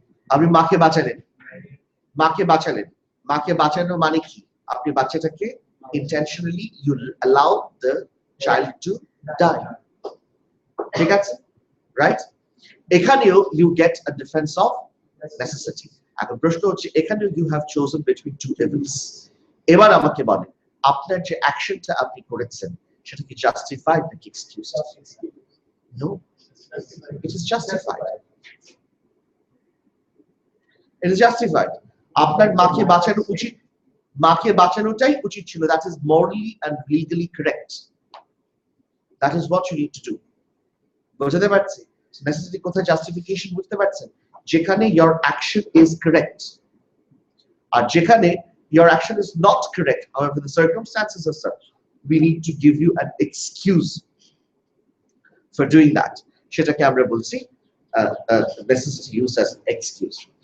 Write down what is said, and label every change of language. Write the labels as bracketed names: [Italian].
[Bangla] আপনি মাকে বাঁচালেন, মাকে বাঁচালেন, মাকে বাঁচানো মানে কি? আপনি বাচ্চাটাকে [English] intentionally you allow the child to die, [Bangla] ঠিক আছে, [English] Right? এখানেও you get a defense of necessity. [Bangla] এখন প্রশ্ন হচ্ছে এখানেও [English] you have chosen between two evils. [Bangla] এবার আমাকে বলেন আপনার যে অ্যাকশনটা আপনি করেছেন সেটা কি জাস্টিফাইড নাকি excused? [English] No, it is justified. It is justified. [Bangla] আপনার মাকে বাঁচানো উচিত, মাকে বাঁচানোটাই উচিত ছিল, [English] that is morally and legally correct. That is what you need to do. [Bangla] বুঝতে পারছি? Necessity কোথায়, justification বুঝতে পারছেন? [English] যেখানে your action is correct আর যেখানে your action is not correct, however the circumstances are such, we need to give you an excuse for doing that. [Bangla] সেটাকে আমরা বলছি necessity used as excuse.